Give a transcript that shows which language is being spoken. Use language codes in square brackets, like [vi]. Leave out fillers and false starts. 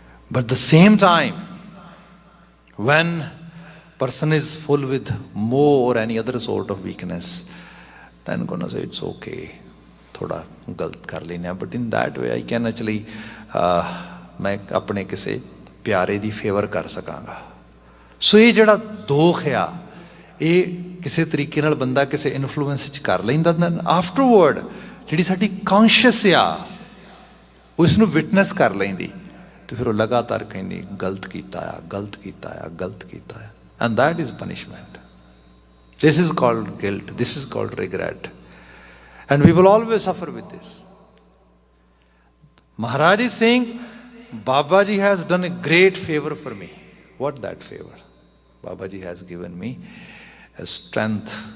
[en] But at the same time, when person is full with moh or any other sort of weakness, then gonna say it's okay, [pa] thoda galat kar lena, [en] but in that way I can actually [pa] main apne kise pyare di favor kar sakanga. So ਇਹ ਜਿਹੜਾ ਦੋਖ ਆ, ਇਹ ਕਿਸੇ ਤਰੀਕੇ ਨਾਲ ਬੰਦਾ ਕਿਸੇ ਇਨਫਲੂਐਂਸ 'ਚ ਕਰ ਲੈਂਦਾ, ਆਫਟਰਵਰਡ ਜਿਹੜੀ ਸਾਡੀ ਕੌਨਸ਼ੀਅਸ ਆ ਉਹ ਇਸ ਨੂੰ ਵਿਟਨੈਸ ਕਰ ਲੈਂਦੀ, ਅਤੇ ਫਿਰ ਉਹ ਲਗਾਤਾਰ ਕਹਿੰਦੀ ਗਲਤ ਕੀਤਾ ਆ, ਗਲਤ ਕੀਤਾ ਆ, ਗਲਤ ਕੀਤਾ ਆ, [en] And that is punishment. This is called guilt, this is called regret, and we will always suffer with this. Maharaj is saying, Babaji has done a great favor for me. What that favor? Babaji has given me a strength